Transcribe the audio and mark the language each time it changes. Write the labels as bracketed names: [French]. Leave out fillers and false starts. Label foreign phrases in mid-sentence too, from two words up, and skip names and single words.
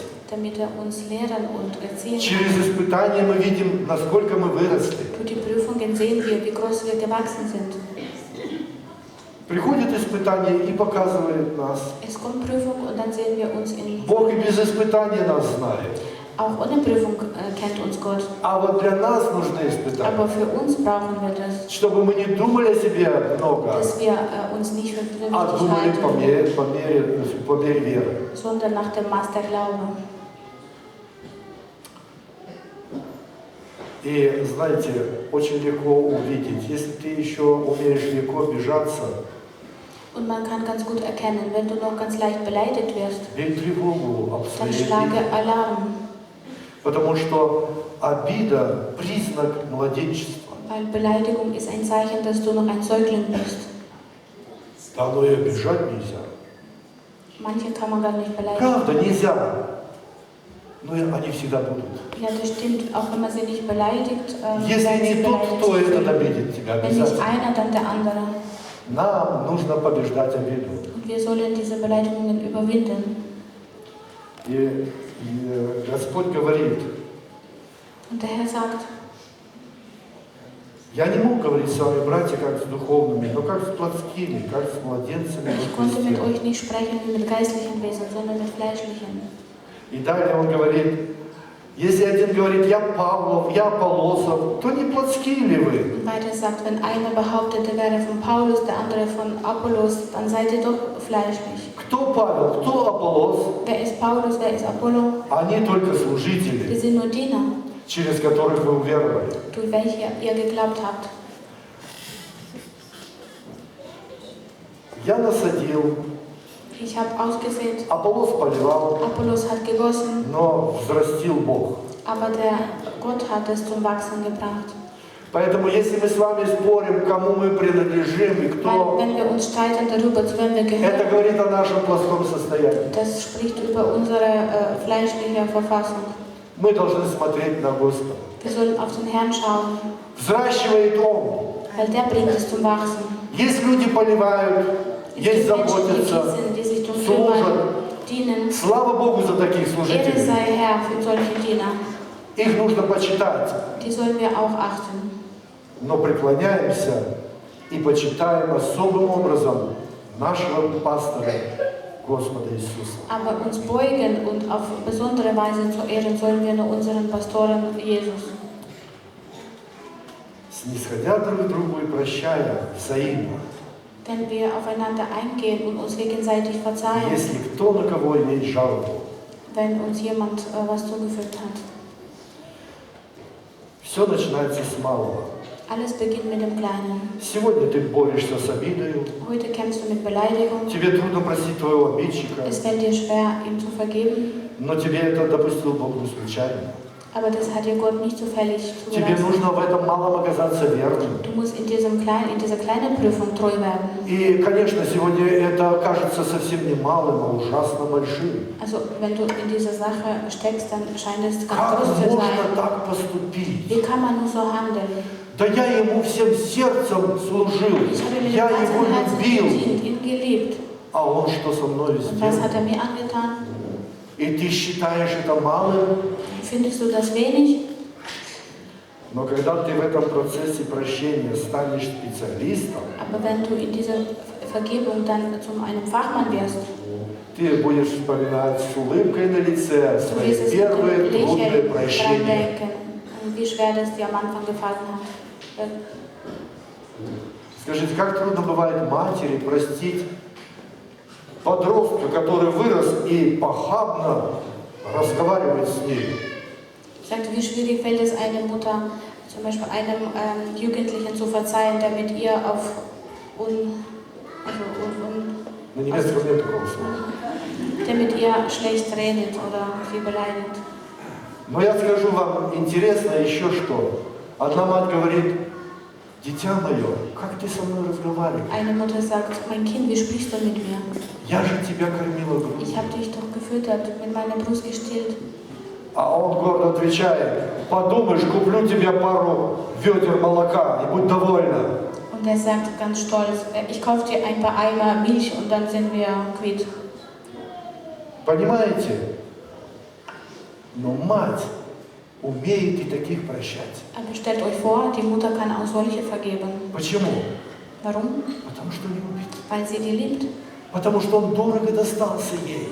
[German] damit er uns lehren und erziehen kann. [Russian] Через испытания мы видим, насколько мы выросли. [German] Durch die Prüfungen sehen wir, wie groß wir gewachsen sind. [Russian] Приходит испытание и показывает нас. [German] Es kommt Prüfung und dann sehen wir uns in... [Russian] Бог и без испытания нас знает. [German] Auch ohne Prüfung kennt uns Gott. [Russian] А вот для нас нужны испытания. [German] Aber für uns brauchen wir das. [Russian] Чтобы мы не думали о себе много, [German] Dass wir uns nicht für [Russian] а [German] vernünftig [Russian] думали [German] halten, [Russian] по мере веры. [German] sondern nach dem Maß der Glaube. [Russian] И знаете, очень легко увидеть, если ты еще умеешь легко обижаться, [German] Und man kann ganz gut erkennen, wenn du noch ganz leicht beleidigt wirst, [Russian] бей тревогу об [German] dann [Russian] своей [German] schlage [Russian] обиде. [German] Alarm. [Russian] Потому что обида – признак младенчества. [German] Weil Beleidigung ist ein Zeichen, dass du noch ein Säugling bist. [Russian] Да, но и обижать нельзя. [German] Manche kann man gar nicht beleidigen. [Russian] Правда, нельзя. Но и они всегда будут. [German] Ja, das stimmt. Auch wenn man sie nicht beleidigt, [Russian] Если [German] werden sie [Russian] не тот, кто [German] beleidigt. [Russian] этот обидит тебя, [German] Wenn nicht [Russian] обязательно. [German] einer, dann der andere. [Russian] Нам нужно побеждать обиду. [German] Und wir sollen diese Beleidigungen überwinden. [Russian] И Господь говорит, [German] Und der Herr sagt, [Russian] я не мог говорить с вами, братья, как с духовными, но как с плотскими, как с младенцами [German] ich [Russian] во [German] konnte mit [Russian] Христе. [German] euch nicht sprechen wie mit geistlichen Wesen, sondern mit fleischlichen. [Russian] И далее он говорит, если один говорит, я Павлов, я Аполлосов, то не плотские ли вы? [German] Und weiter sagt, wenn einer behauptet, er wäre von Paulus, der andere von Apollos, dann seid ihr doch fleischlich. [Russian] Кто Павел, кто Аполлос? [German] Wer ist Paulus, wer ist Apollo? [Russian] Они только [German] Wir [Russian] служители, [German] sind nur Diener, [Russian] через которых вы уверовали. [German] durch welche ihr geglaubt habt. [Russian] Я насадил, [German] Ich habe ausgesät, [Russian] Аполлос поливал, [German] Apollos hat gegossen, [Russian] но взрастил Бог. [German] aber der Gott hat es zum Wachsen gebracht. [Russian] Поэтому, если мы с вами спорим, кому мы принадлежим и [German] Weil [Russian] кто, [German] wenn wir uns streiten darüber, zu wem wir [Russian] это [German] gehören, [Russian] говорит о нашем плоском состоянии. [German] das spricht über unsere fleischliche Verfassung. [Russian] Мы должны смотреть на Господа. [German] Wir sollen auf den Herrn schauen, [Russian] Взращивает Он. [German] weil der bringt es zum Wachsen. [Russian] Есть люди поливают, [German] Es [Russian] есть [German] gibt Menschen, die [Russian] заботятся. [German] gießen, die sich darum [Russian] служат. [German] kümmern, dienen. [Russian] Слава Богу за таких [German] Ehre [Russian] служителей. [German] sei Herr für solche Diener. [Russian] Их нужно почитать. [German] Die sollen wir auch achten. [Russian] Но преклоняемся и почитаем особым образом нашего пастора Господа Иисуса. [German] Aber uns beugen und auf besondere Weise zu ehren sollen wir nur unseren Pastoren Jesus. [Russian] Снисходя друг к другу и прощая взаимно. [German] Wenn wir aufeinander eingehen und uns gegenseitig verzeihen, [Russian] Если кто на кого имеет жалобу. [German] wenn uns jemand was zugefügt hat. [Russian] Все начинается с малого. [German] Alles beginnt mit dem Kleinen. [Russian] Сегодня ты борешься с обидой. [German] Heute kämpfst du mit Beleidigung. [Russian] Тебе трудно простить твоего обидчика. [German] Es fällt dir schwer, ihm zu vergeben. [Russian] Но тебе это допустил Бог не случайно. [German] Aber das hat dir Gott nicht zufällig [Russian] Тебе [German] zugelassen. [Russian] нужно в этом малом оказаться верным. [German] Du musst in dieser kleinen Prüfung treu werden. [Russian] И, конечно, сегодня это кажется совсем не малым, а ужасно большим. [German] Also, wenn du in dieser Sache steckst, dann scheint es ganz [Russian] Как [German] groß zu [Russian] можно [German] sein. [Russian] так поступить? [German] Wie kann man nur so handeln? [Russian] Да я ему всем сердцем служил, [German] Ich habe mit dem [Russian] я его [German] ganzen Herzen [Russian] любил. [German] gedient, ihn geliebt. [Russian] А он что со мной [German] Und was hat [Russian] сделал? [German] er mir angetan? [Russian] И ты считаешь это малым? [German] Findest du das wenig? [Russian] Но когда ты в этом процессе прощения станешь специалистом, [German] Aber wenn du in dieser Vergebung dann zu einem Fachmann wirst, [Russian] ты будешь вспоминать с улыбкой на лице [German] du [Russian] свои [German] wirst es mit [Russian] первые [German] dem [Russian] трудные [German] Lächeln dran [Russian] прощения. [German] denken, wie schwer das dir am Anfang gefallen hat. [Russian] Скажите, как трудно бывает матери простить подростка, который вырос и похабно разговаривает с ней? [German] Sagt, wie schwierig fällt es einer Mutter, zum Beispiel einem Jugendlichen zu verzeihen, der mit ihr auf [Russian] На немецком нет такого слова. [German] der mit ihr schlecht redet oder sie beleidigt. [Russian] Но я скажу вам интересно еще что. Одна мать говорит, дитя мое, как ты со мной разговариваешь? [German] Eine Mutter sagt, mein Kind, wie sprichst du mit mir? [Russian] Я же тебя кормила грудью. [German] Ich habe dich doch gefüttert, mit meiner Brust gestillt. [Russian] А он гордо отвечает, подумаешь, куплю тебе пару ведер молока и будь довольна. [German] Und er sagt ganz stolz, ich kaufe dir ein paar Eimer Milch und dann sind wir quitt. [Russian] Понимаете? Но мать умеет и таких прощать. [German] Aber stellt euch vor, die Mutter kann auch solche vergeben. [Russian] Почему? [German] Warum? [Russian] Потому что любит. [German] Weil sie die liebt. [Russian] Потому что он дорого достался ей.